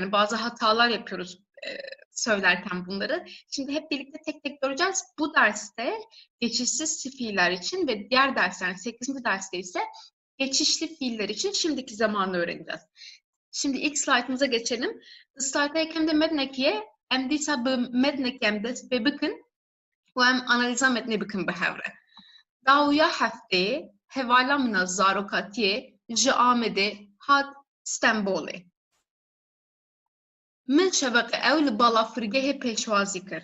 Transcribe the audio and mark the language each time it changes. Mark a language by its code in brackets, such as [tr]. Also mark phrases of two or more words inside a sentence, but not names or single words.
[tr] Yani bazı hatalar yapıyoruz söylerken bunları. Şimdi hep birlikte tek tek göreceğiz. Bu derste geçişsiz fiiller için ve diğer dersler, 8. derste ise geçişli fiiller için şimdiki zamanı öğreneceğiz. Şimdi ilk slaytımıza geçelim. [ku] Slaytayken de mednekiye em dîsa bi mednekê em dest pê bikin û em analiza metnê bikin bi hevre. Dawiya hefteyê hevala min a zarokatiyê ji Amedê hat Stenbolê. Min şeveqe ew li balafirgehê pêşwazî kir.